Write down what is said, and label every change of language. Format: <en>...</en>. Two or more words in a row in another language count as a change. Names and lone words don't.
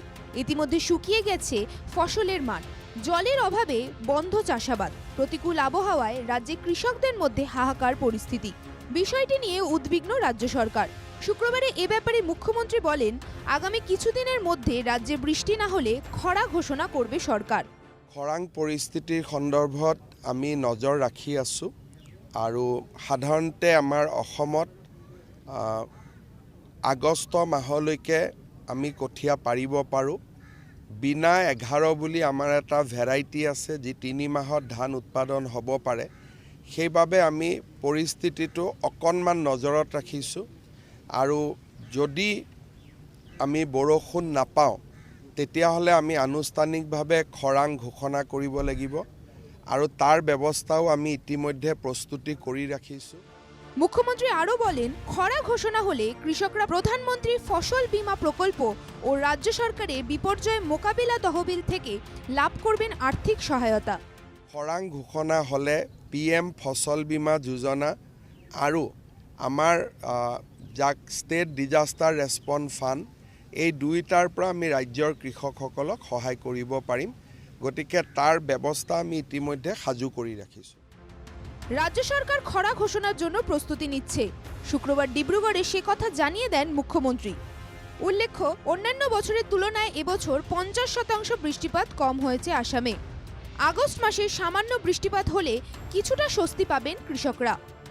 <bn>ইতিমধ্যে শুকিয়ে গেছে ফসলের মাঠ, জলের অভাবে বন্ধ চাষাবাদ, প্রতিকূল আবহাওয়ায় রাজ্যে কৃষকদের মধ্যে হাহাকার পরিস্থিতি। বিষয়টি নিয়ে উদ্বিগ্ন রাজ্য সরকার। শুক্রবারে এ ব্যাপারে মুখ্যমন্ত্রী বলেন, আগামী কিছুদিনের মধ্যে রাজ্যে বৃষ্টি না হলে খরা ঘোষণা করবে সরকার।</bn> <as>খৰাং পৰিস্থিতিৰ সন্দৰ্ভত আমি নজৰ ৰাখি আছোঁ আৰু সাধাৰণতে আমাৰ অসমত আগষ্ট মাহলৈকে আমি কঠীয়া পাৰিব পাৰোঁ। বিনা 11 বুলি আমাৰ এটা ভেৰাইটি আছে যি 3 মাহত ধান উৎপাদন হ'ব পাৰে। সেইবাবে আমি পৰিস্থিতিটো অকণমান নজৰত ৰাখিছোঁ আৰু যদি আমি বৰষুণ নাপাওঁ তেতিয়াহ'লে আমি আনুষ্ঠানিকভাৱে খৰাং ঘোষণা কৰিব লাগিব আৰু তাৰ ব্যৱস্থাও আমি ইতিমধ্যে প্ৰস্তুতি কৰি ৰাখিছোঁ।</as> <bn>মুখ্যমন্ত্রী আরও বলেন, খরা ঘোষণা হলে কৃষকরা প্রধানমন্ত্রী ফসল বীমা প্রকল্প ও রাজ্য সরকারের বিপর্যয় মোকাবিলা তহবিল থেকে লাভ করবেন আর্থিক সহায়তা।</bn> <as>খৰাং ঘোষণা হ'লে PM ফসল বীমা যোজনা আৰু আমাৰ যাক</as> <en>state disaster response fund,</en> <as>এই দুইটাৰ পৰা আমি ৰাজ্যৰ কৃষকসকলক সহায় কৰিব পাৰিম। গতিকে তাৰ ব্যৱস্থা আমি ইতিমধ্যে সাজু কৰি ৰাখিছোঁ।</as> <bn>রাজ্য সরকার খরা ঘোষণার জন্য প্রস্তুতি নিচ্ছে। শুক্রবার ডিব্রুগড়ে সে কথা জানিয়ে দেন মুখ্যমন্ত্রী। উল্লেখ্য, অন্যান্য বছরের তুলনায় এবছর 50% বৃষ্টিপাত কম হয়েছে আসামে। আগস্ট মাসে সামান্য বৃষ্টিপাত হলে কিছুটা স্বস্তি পাবেন কৃষকরা।</bn>